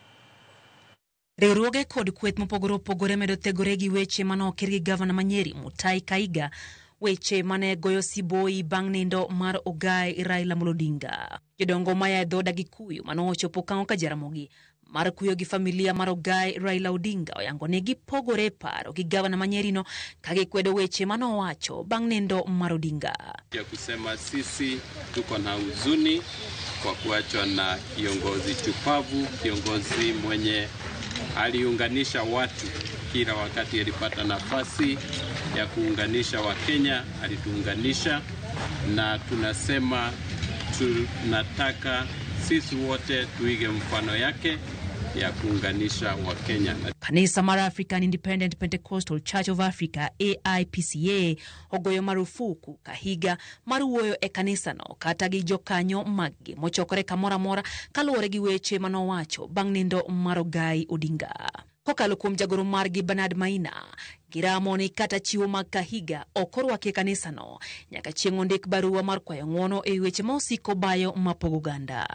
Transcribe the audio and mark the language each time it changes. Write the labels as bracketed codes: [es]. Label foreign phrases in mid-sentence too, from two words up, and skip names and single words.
[luo] Riwruoge kod kweth mopogore opogore medo thegore gi weche manokir gi Gavana Manyeri Mutahi Kahiga, weche mane goyo siboi bang' nindo mar ogai Raila Amolo Odinga. Jodongo maya dhoda gi kuyo manochopo kang'o ka Jaramogi mar kuyo gi familia mar ogai Raila Odinga oyango ne gipogore paro gi Gavana Manyeri no kagikwedo weche manowacho bang' nindo mar Odinga. [sw] Ya kusema sisi tuko na huzuni kwa kuachwa na kiongozi chupavu, kiongozi mwenye aliunganisha watu kila wakati alipata nafasi ya kuunganisha Wakenya, alituunganisha, na tunasema tunataka sisi wote tuige mfano yake ya kuunganisha Wakenya. [luo] Kanisa mara African Independent Pentecostal Church of Africa AIPCA ogoyo marufuku Kahiga mar wuoyo e kanisa no kata gi jokanyo maggi mochokore kamora mora kaluwore gi weche manowacho bang' nindo mar ogai Odinga. Kokalo kuom jagoro margi Bernard Maina, giramo ni kata chiwo mag Kahiga okorwaki kanisa no nyaka chieng' ondik barua mar kwayo ng'uono e weche ma osiko bayo mapogo oganda.